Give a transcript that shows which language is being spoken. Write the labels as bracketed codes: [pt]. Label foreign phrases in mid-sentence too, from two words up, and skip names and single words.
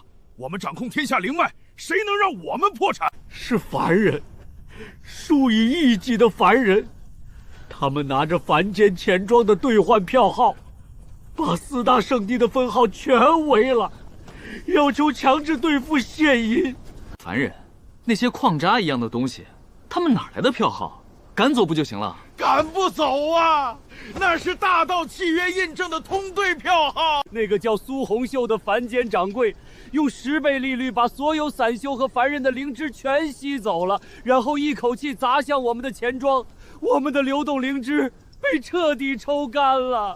[zh] 我們掌控天下靈脈，誰能讓我們破產？是凡人，數以億計的凡人，他們拿着凡間錢莊的兌換票號，把4大聖地的分號全圍了，要求強制兌付現銀。凡人。那些礦渣一樣的東西，他們哪來的票号？趕走不就行了？趕不走啊！那是大道契約印證的通兑票号。那個叫蘇紅秀的凡间掌櫃，用10倍利率把所有散修和凡人的靈芝全吸走了，然後一口氣砸向我們的錢莊，我們的流动靈芝被徹底抽干了。